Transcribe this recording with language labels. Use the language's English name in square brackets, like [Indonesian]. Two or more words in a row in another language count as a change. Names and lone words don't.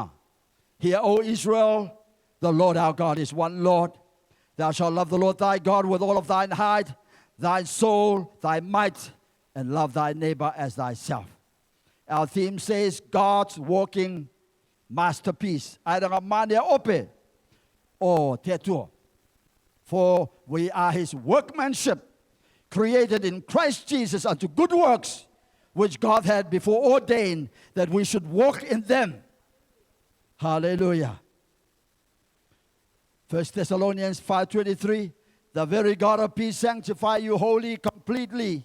[English] Hear, O Israel, the Lord our God is one Lord. Thou shalt love the Lord thy God with all of thine heart, thy soul, thy might, and love thy neighbor as thyself. Our theme says God's walking masterpiece. Aira mania ope o tetua. For we are His workmanship, created in Christ Jesus unto good works, which God had before ordained that we should walk in them. Hallelujah. 1 Thessalonians 5:23, the very God of peace sanctify you wholly, completely.